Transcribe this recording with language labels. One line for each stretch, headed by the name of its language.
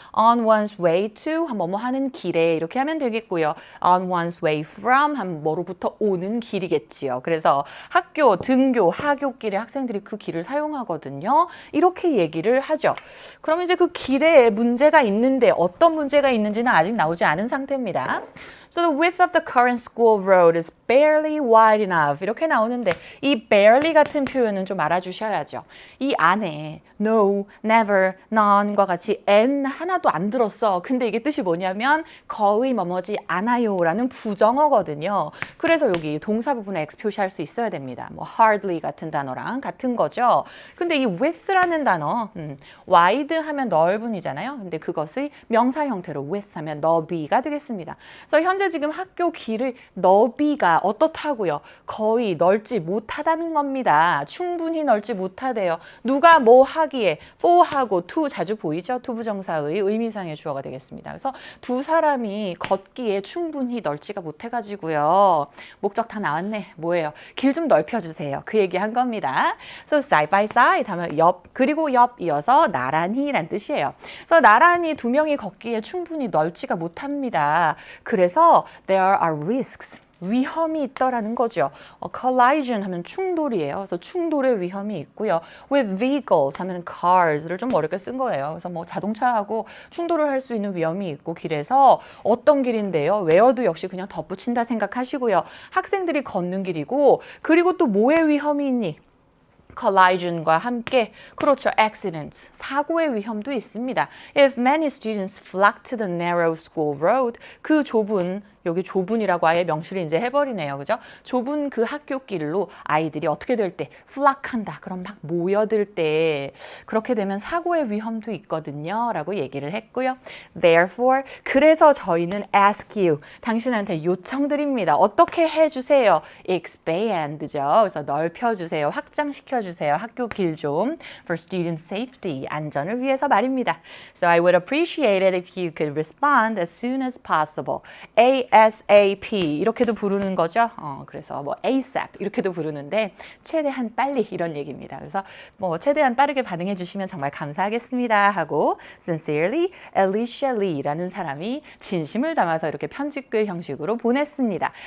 English: On one's way to
Korean: 뭐뭐 하는 길에 이렇게 하면 되겠고요.
English: On one's way from
Korean: 하면 뭐로부터 오는 길이겠지요. 그래서 학교, 등교, 하굣길에 학생들이 그 길을 사용하거든요. 이렇게 얘기를 하죠. 그러면 이제 그 길에 문제가 있는데 어떤 문제가 있는지는 아직 나오지 않은 상태입니다.
English: So the width of the current school road is barely wide enough.
Korean: 이렇게 나오는데 이 barely 같은 표현은 좀 알아주셔야죠. 이 안에 no, never, none과 같이 n 하나도 안 들었어. 근데 이게 뜻이 뭐냐면 거의 뭐뭐지 않아요라는 부정어거든요. 그래서 여기 동사 부분에 x 표시할 수 있어야 됩니다. 뭐 hardly 같은 단어랑 같은 거죠. 근데 이 width라는 단어, wide 하면 넓은이잖아요. 근데 그것의 명사 형태로 width 하면 너비가 되겠습니다. 그래서 현재 지금 학교 길의 너비가 어떻다고요? 거의 넓지 못하다는 겁니다. 충분히 넓지 못하대요. 누가 뭐 하기에 for하고 to 자주 보이죠? to 부정사의 의미상의 주어가 되겠습니다. 그래서 두 사람이 걷기에 충분히 넓지가 못해가지고요. 목적 다 나왔네. 뭐예요? 길 좀 넓혀주세요. 그 얘기 한 겁니다.
English: So side by side
Korean: 하면 옆 그리고 옆 이어서 나란히 란 뜻이에요. 그래서 나란히 두 명이 걷기에 충분히 넓지가 못합니다. 그래서
English: there are risks.
Korean: 위험이 있더라는 거죠. collision 하면 충돌이에요. 그래서 충돌의 위험이 있고요.
English: with vehicles
Korean: 하면 cars를 좀 어렵게 쓴 거예요. 그래서 뭐 자동차하고 충돌을 할 수 있는 위험이 있고 길에서 어떤 길인데요. 외어도 역시 그냥 덧붙인다 생각하시고요. 학생들이 걷는 길이고 그리고 또 뭐의 위험이 있니? collision과 함께 그렇죠. accident, 사고의 위험도 있습니다.
English: If many students flock to the narrow school road,
Korean: 그 좁은 여기 좁은이라고 아예 명시를 이제 해버리네요. 그죠? 좁은 그 학교 길로 아이들이 어떻게 될 때 flock한다. 그럼 막 모여들 때 그렇게 되면 사고의 위험도 있거든요. 라고 얘기를 했고요. Therefore, 그래서 저희는
English: ask you,
Korean: 당신한테 요청드립니다. 어떻게 해주세요? expand죠. 그래서 넓혀주세요. 확장시켜주세요. 학교 길 좀.
English: For student safety,
Korean: 안전을 위해서 말입니다.
English: So I would appreciate it if you could respond as soon as possible.
Korean: ASAP 이렇게도 부르는 거죠. 그래서 뭐 ASAP 이렇게도 부르는데 최대한 빨리 이런 얘기입니다. 그래서 뭐 최대한 빠르게 반응해 주시면 정말 감사하겠습니다 하고 Sincerely Alicia Lee라는 사람이 진심을 담아서 이렇게 편집글 형식으로 보냈습니다.